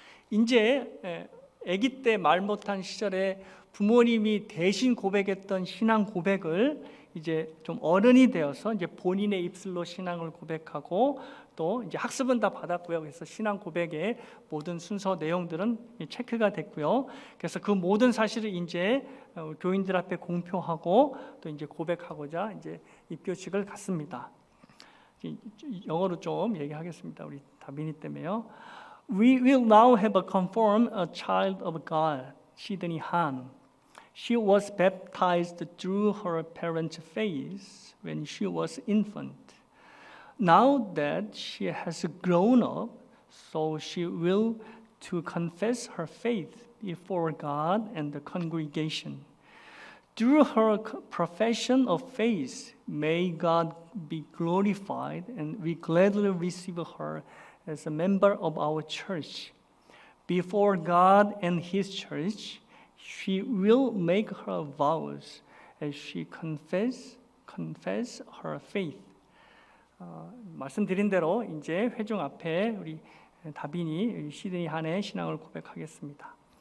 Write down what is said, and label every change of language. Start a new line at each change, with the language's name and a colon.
Korean: 이제 아기 때 말 못한 시절에 부모님이 대신 고백했던 신앙 고백을 이제 좀 어른이 되어서 이제 본인의 입술로 신앙을 고백하고 또 이제 학습은 다 받았고요. 그래서 신앙 고백의 모든 순서 내용들은 체크가 됐고요. 그래서 그 모든 사실을 이제 교인들 앞에 공표하고 또 이제 고백하고자 이제 입교식을 갔습니다. 영어로 좀 얘기하겠습니다. 우리 다빈이 때문에요.
English: We will now have a confirm a child of God, Sidney Han. She was baptized through her parents' faith when she was infant. Now that she has grown up, so she will to confess her faith before God and the congregation. Through her profession of faith, may God be glorified, and we gladly receive her as a member of our church. Before God and His church, she will make her vows as she confess her faith.
Korean: 말씀드린 대로 이제 회중 앞에 우리 다빈이 시드니 한의 신앙을 고백하겠습니다.